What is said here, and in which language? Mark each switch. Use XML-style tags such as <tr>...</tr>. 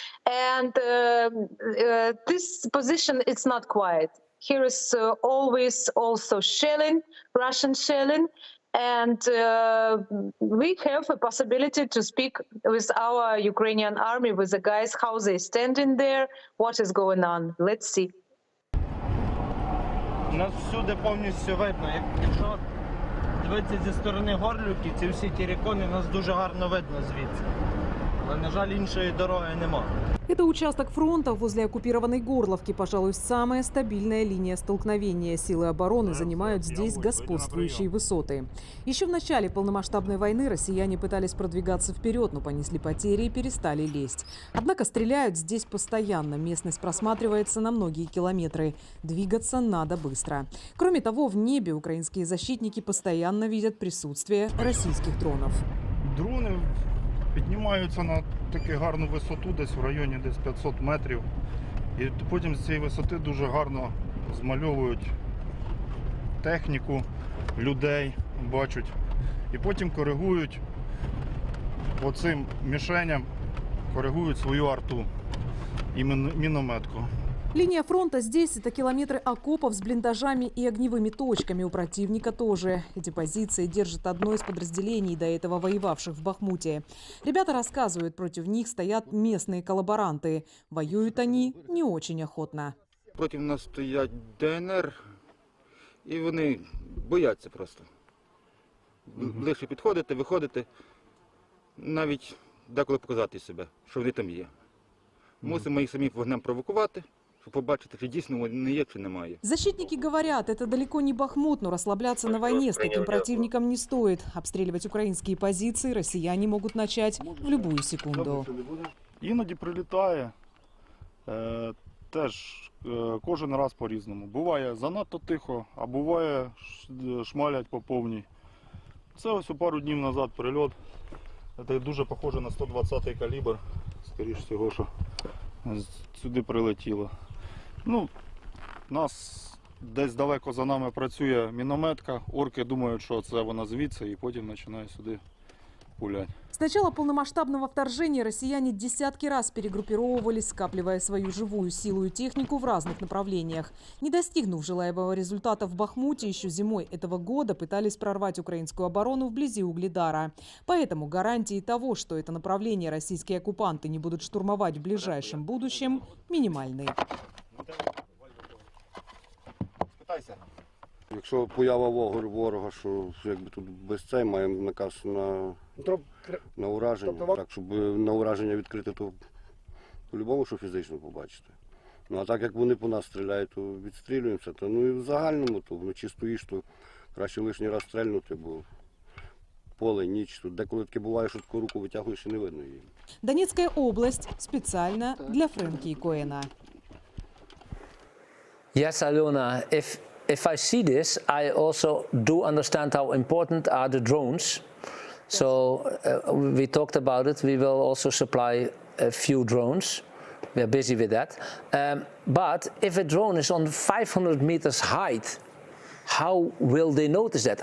<en>And this position, it's not quiet. Here is always also shelling, Russian shelling. And we have a possibility to speak with our Ukrainian army, with the guys, how they standing there, what is going on. Let's see.</en> <uk>Нас всюди повністю видно. Якщо дивитися зі сторони Горлівки, ці всі терикони, нас дуже гарно видно звідси. Але, на жаль, іншої дороги нема.</uk> <ru>Это участок фронта возле оккупированной Горловки, пожалуй, самая стабильная линия столкновения. Силы обороны занимают здесь господствующие высоты. Еще в начале полномасштабной войны россияне пытались продвигаться вперед, но понесли потери и перестали лезть. Однако стреляют здесь постоянно. Местность просматривается на многие километры. Двигаться надо быстро. Кроме того, в небе украинские защитники постоянно видят присутствие российских дронов.</ru> <uk>Дрони піднімаються на таку гарну висоту, десь в районі 500 метрів. І потім з цієї висоти дуже гарно змальовують техніку, людей, бачать. І потім коригують оцим мішеням, коригують свою арту і мінометку.</uk> <ru>Линия фронта здесь – это километры окопов с блиндажами и огневыми точками. У противника тоже. Эти позиции держит одно из подразделений, до этого воевавших в Бахмуте. Ребята рассказывают, против них стоят местные коллаборанты. Воюют они не очень охотно.</ru> <uk>Проти нас стоять ДНР, і вони бояться просто. Ближче підходити, виходити, навіть деколи показати себе, що вони там є. Мусимо їх самі вогнем провокувати, чтобы побачить, чи дійсно вони є, чи немає.</uk> <ru>Защитники говорят, это далеко не Бахмут, но расслабляться на войне с таким противником не стоит. Обстреливать украинские позиции россияне могут начать в любую секунду.</ru> <uk>Іноді прилітає, теж кожен раз по-різному. Буває занадто тихо, а буває шмалять по повній. Це ось у пару днів назад прильот. Це дуже похоже на 120-й калібр, скоріш всього, що сюди прилетіло. Ну, нас десь далеко за нами працює мінометка, орки думають, що це вона звідси, і потім починає сюди пулять.</uk> <ru>С начала полномасштабного вторжения россияне десятки раз перегруппировывались, скапливая свою живую силу и технику в разных направлениях. Не достигнув желаемого результата в Бахмуте, еще зимой этого года пытались прорвать украинскую оборону вблизи Угледара. Поэтому гарантии того, что это направление российские оккупанты не будут штурмовать в ближайшем будущем, минимальны.</ru> <uk>Якщо поява ворога, що якби тут без цей, маємо наказ на ураження. Так, щоб на ураження відкрити, то по-любому, що фізично побачити. Ну а так як вони по нас стріляють, то відстрілюємося. То, ну і в загальному, то вночі стоїш, то краще лишній раз стрельнути, бо поле, ніч. Тут деколи таке буває, що таку руку витягуєш і не видно її.</uk> <ru>Донецкая область специально для Фрэнки и Коэна.</ru> <en>Yes, Alona, if I see this, I also do understand how important are the drones. So we talked about it. We will also supply a few drones. We are busy with that. But if a drone is on 500 meters height, how will they notice that?</en>